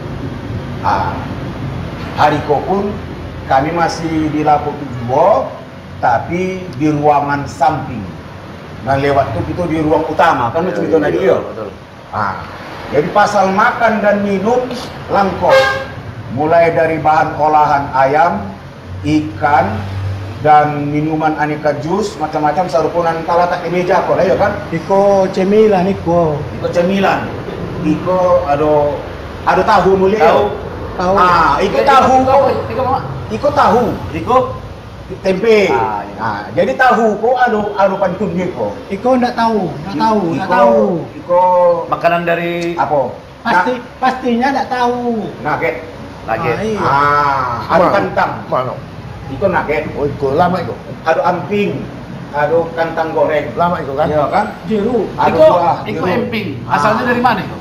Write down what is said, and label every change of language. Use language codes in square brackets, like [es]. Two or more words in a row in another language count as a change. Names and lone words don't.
[id] Hari pun kami masih di Lapo Tujuh, tapi di ruangan samping. Dan lewat tuh itu di ruang utama, kan macam itu tadi ya. Jadi pasal makan dan minum lengkap, mulai dari bahan olahan ayam, ikan, dan minuman aneka jus macam-macam sarupunan kalatak di meja kok ya kan? [min] Iko cemilan iko. Iko cemilan. Iko ada tahu mulia. [id] Tahu. [min] Iko tahu. Iko tahu. Iko tempe. [id] Jadi tahu kok ada pantunnya kok. [min] Iko ndak tahu. Iko [id] makanan dari apa? Pastinya ndak tahu. Nugget. Iya. Ada kentang. Mana? [min] Iko nugget. Oh, iko lama iko. [id] Ada amping. Ada kentang goreng. [min] Lama iko kan? [id] Iya kan? Jeruk. Ada buah. Iko emping. Asalnya dari mana itu?